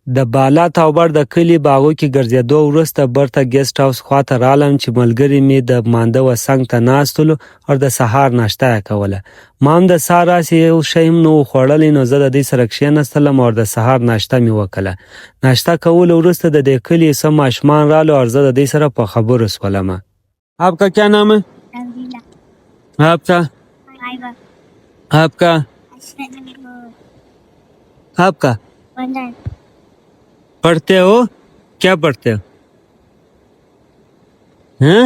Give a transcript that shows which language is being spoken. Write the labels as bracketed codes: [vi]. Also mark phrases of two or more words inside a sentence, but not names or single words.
[ps] د بالا تاوبر د کلي باغو کې ګرځېدو وروسته برته ګیسټ هاوس خواته رالم چې ملګري مې د مانده و څنګ ته ناستلو او د سهار ناشته یې کوله. ما هم د سهار هسې یو شی هم نه و خوړلی، نو زه د دوی سره کښېنستلم او د سهار ناشته مې وکړله. ناشته کولو وروسته د دې کلي څه ماشومان رالو او زه د دوی سره په خبرو شولم. [ur] آپ کا کیا نام ہے؟ آپ کا آپ کا آپ کا پڑھتے ہو? کیا پڑھتے ہو؟ ہیں?